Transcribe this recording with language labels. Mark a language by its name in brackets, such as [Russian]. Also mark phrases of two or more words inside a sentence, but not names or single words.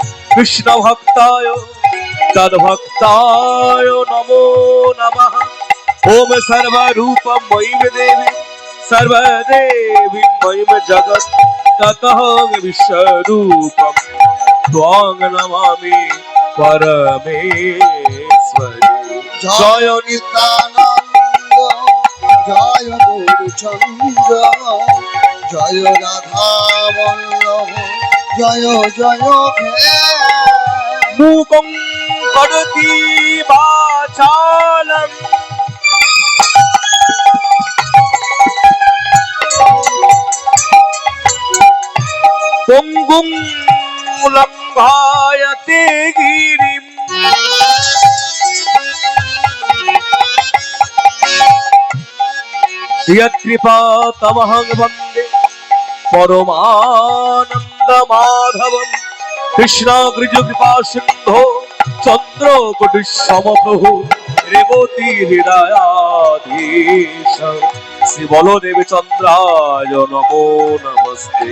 [Sanskrit] कृष्ण भक्ताय तद्भक्ताय नमो नमः ओम सर्वरूपं मयि देवी सर्वदेवी मयि जगत् ततः विश्वरूपं त्वां नमामि परमेश्वरी। [Bangla] জয় নিত্যানন্দ জয় গৌরচন্দ্র জয় রাধা বল্লভ জয় জয় হে। [Sanskrit] मूकं करोति वाचालं पङ्गुं लङ्घायते गिरिं यत्कृपातमहं वन्दे परमानन्दमाधवम् कृष्णाग्रजकृपा सिन्धो चन्द्रकोटिसमप्रभु रेवती हृदयाधीश श्री बलदेव चन्द्राय नमो नमस्ते।